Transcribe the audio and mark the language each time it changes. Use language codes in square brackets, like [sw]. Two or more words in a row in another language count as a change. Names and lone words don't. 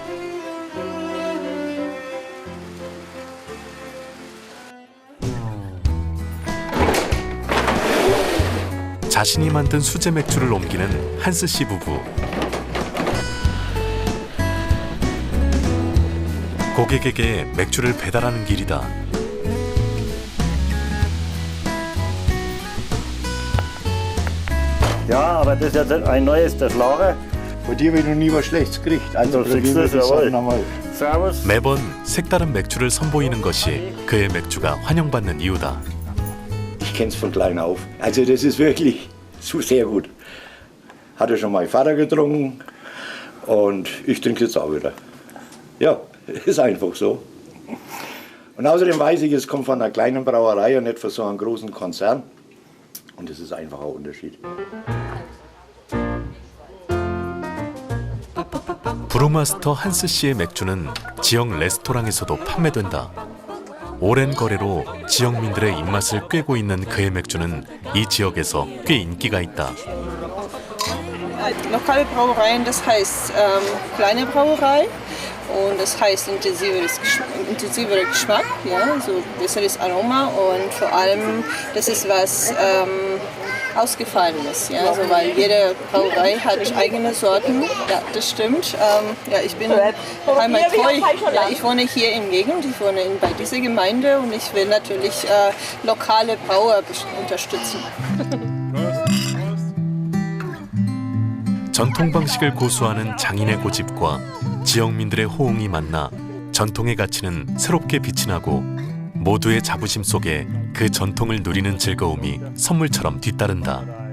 [ko] 자신이 만든 수제 맥주를 옮기는 한스 씨 부부. 고객에게 맥주를 배달하는 길이다. [de] Ja, aber das ist jetzt ein neues, das Lager. Bei dir wird noch nie was Schlechtes gekriegt. Also Servus. [ko] 매번 색다른 맥주를 선보이는 것이 그의 맥주가 환영받는 이유다. [de] Ich kenn's von klein auf. Also das ist wirklich sehr gut. Hatte schon mein Vater getrunken und ich trinke jetzt auch wieder. Ja, ist einfach so. Und außerdem weiß ich, es kommt von einer kleinen Brauerei und nicht von so einem großen Konzern. Und das ist einfach ein Unterschied. [ko] 브루마스터 한스 씨의 맥주는 지역 레스토랑에서도 판매된다. 오랜 거래로 지역민들의 입맛을 꿰고 있는 그의 맥주는 이 지역에서 꽤 인기가 있다. [de] Lokale Brauereien, das heißt kleine Brauerei und das heißt intensiverer Geschmack, ja, so besseres Aroma und vor allem das ist was Ausgefallenes, ja, also weil jede Brauerei hat eigene Sorten, ja, das stimmt. Ja, ich bin heimattreu, ja, ich wohne hier in Gegend, ich wohne bei dieser Gemeinde und ich will natürlich lokale Brauer unterstützen. [ko] 전통 방식을 고수하는 장인의 고집과 지역민들의 호응이 만나 전통의 가치는 새롭게 빛이 나고 모두의 자부심 속에 그 전통을 누리는 즐거움이 선물처럼 뒤따른다.